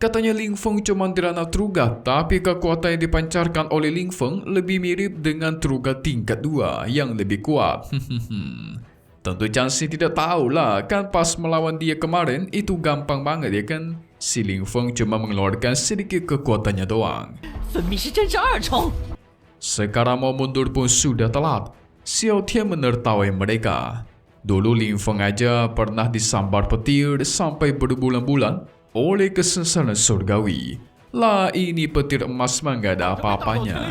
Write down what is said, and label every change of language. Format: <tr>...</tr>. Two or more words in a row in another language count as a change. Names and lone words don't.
<id>Katanya Ling Feng cuma dirana Trugat, tapi kekuatan yang dipancarkan oleh Ling Feng lebih mirip dengan Trugat tingkat 2 yang lebih kuat. Tentu Chansi tidak tahulah, kan pas melawan dia kemarin itu gampang banget ya kan. Si Ling Feng cuma mengeluarkan sedikit kekuatannya doang.</id> <zh>分明是真是二重。</zh> <id>Sekarang mau mundur pun sudah telat. Xiao Tian menertawai mereka. Dulu Ling Feng aja pernah disambar petir sampai berbulan-bulan oleh kesesaran surgawi. Lah ini petir emas mah gak ada apa-apanya.</id>